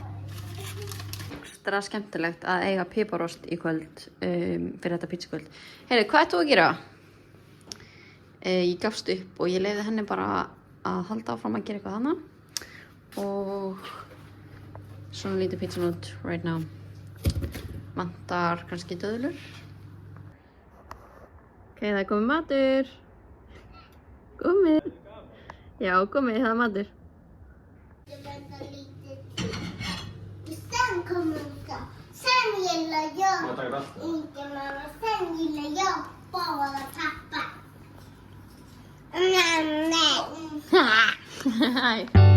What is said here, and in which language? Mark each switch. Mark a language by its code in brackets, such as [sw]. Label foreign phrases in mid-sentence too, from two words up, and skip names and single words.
[is] Það er skemmtilegt að eiga piparost í kvöld fyrir þetta pítsukvöld. Heyrðu, hvað ert þú að gera? Ég gafst upp og ég leyfði henni bara að halda áfram að gera eitthvað þarna. Og svona lítið pítsun út [en] right now. [is] Vantar kannski döðlur. Ok, það er komið matur. Komið. Já, komið, það er matur. [sv] Sen kommer jag. Sen gillar jag inte mamma. Sen gillar jag bara pappa. Nej.